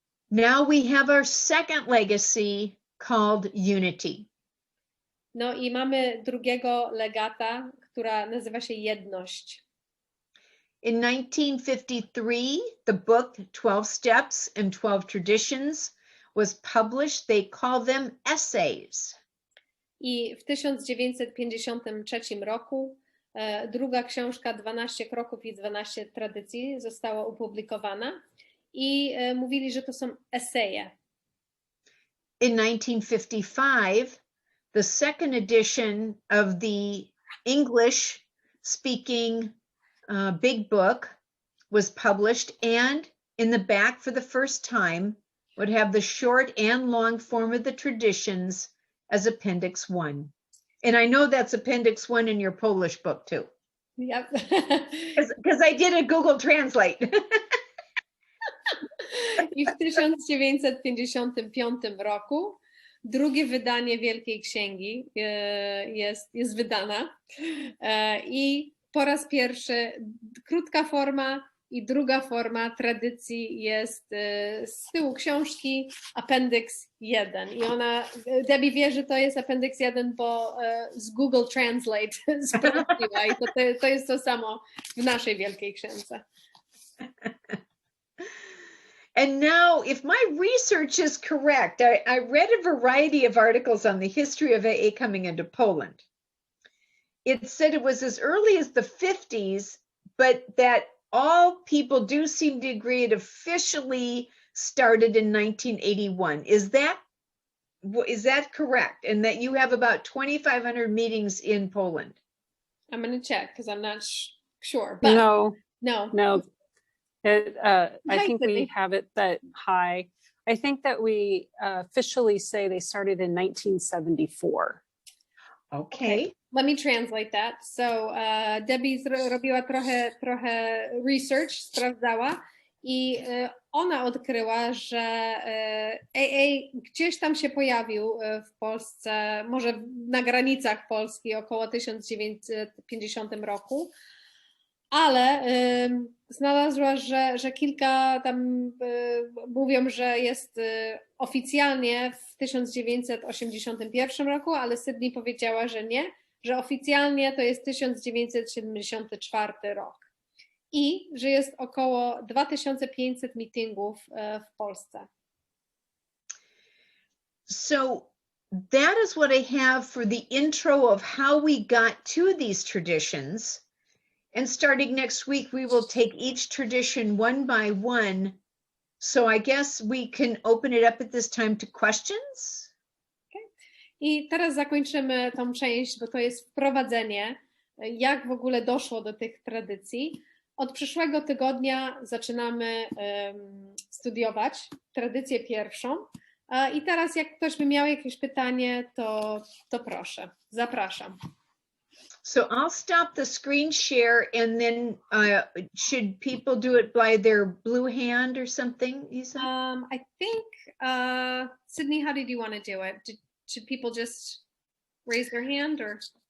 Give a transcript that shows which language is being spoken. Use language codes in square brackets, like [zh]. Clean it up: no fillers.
[en] Now we have our second legacy called unity. [pl] No i mamy drugiego legata, która nazywa się jedność. [en] In 1953, the book 12 Steps and 12 Traditions was published. They call them essays. [pl] I w 1953 roku druga książka 12 kroków i 12 tradycji została opublikowana i mówili, że to są eseje. [en] In 1955, the second edition of the English-speaking big book was published, and in the back for the first time would have the short and long form of the traditions as Appendix 1. And I know that's Appendix 1 in your Polish book too. Yep. Because I did a Google Translate. [pl] I w 1955 roku drugie wydanie Wielkiej Księgi jest wydana i po raz pierwszy krótka forma I druga forma tradycji jest z tyłu książki, Appendix 1. I Debbie wie, że to jest Appendix 1, bo z Google Translate sprawdziła. I to jest to samo w naszej Wielkiej Księdze. [en] And now, if my research is correct, I read a variety of articles on the history of AA coming into Poland. It said it was as early as the 50s, but that all people do seem to agree it officially started in 1981. Is that correct? And that you have about 2,500 meetings in Poland? I'm going to check because I'm not sure. But No. I think we have it that high. I think that we officially say they started in 1974. Okay. Let me translate that. [pl] So Debbie robiła trochę research, sprawdzała i ona odkryła, że AA gdzieś tam się pojawił w Polsce, może na granicach Polski około 1950 roku. Ale znalazła, że kilka tam mówią, że jest oficjalnie w 1981 roku, ale Sydney powiedziała, że nie, że oficjalnie to jest 1974 rok. I że jest około 2500 meetingów w Polsce. [en] So that is what I have for the intro of how we got to these traditions. And starting next week, we will take each tradition one by one. So I guess we can open it up at this time to questions. Okay. [pl] I teraz zakończymy tą część, bo to jest wprowadzenie, jak w ogóle doszło do tych tradycji. Od przyszłego tygodnia zaczynamy studiować tradycję pierwszą. I teraz jak ktoś by miał jakieś pytanie, to proszę, zapraszam. [en] So I'll stop the screen share, and then should people do it by their blue hand or something, Isa? I think, Sydney, how did you want to do it? Should people just raise their hand or?